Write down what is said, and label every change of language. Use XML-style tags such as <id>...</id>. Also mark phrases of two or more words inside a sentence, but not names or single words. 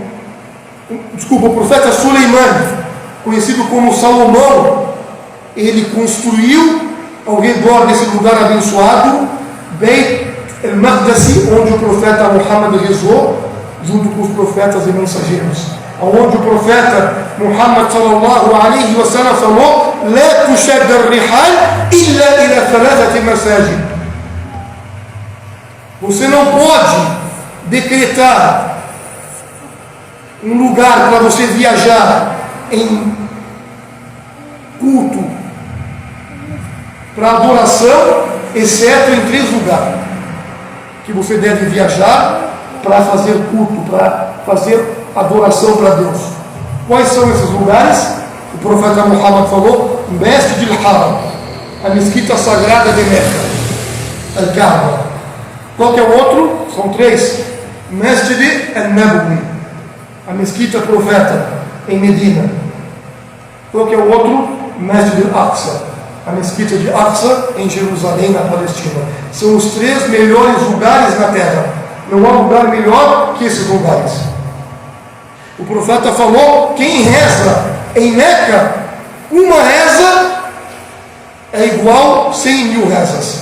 <pt>o profeta Suleiman, conhecido como Salomão, ele construiu ao redor desse lugar abençoado Beit el-Maqdisi, onde o profeta Muhammad rezou junto com os profetas e mensageiros, onde o profeta Muhammad</pt> <ar>صلى الله عليه وسلم</ar> <pt>falou:</pt> <ar>لا تشد الرحال إلا إلى ثلاثة مساجد.</ar> <pt>Você não pode decretar um lugar para você viajar em culto, para adoração, exceto em 3 lugares que você deve viajar para fazer culto, para fazer adoração para Deus. Quais são esses lugares? O profeta Muhammad falou: Masjid al-Haram, a mesquita sagrada de Meca, Al-Kaaba. Qual que é o outro? São 3. Masjid al-Nabawi, a mesquita profeta em Medina. Qual que é o outro? Masjid al-Aqsa, a mesquita de Aqsa em Jerusalém, na Palestina. São os 3 melhores lugares na terra. Não há lugar melhor que esses lugares. O profeta falou: quem reza em Meca, uma reza é igual 100.000 rezas.</pt>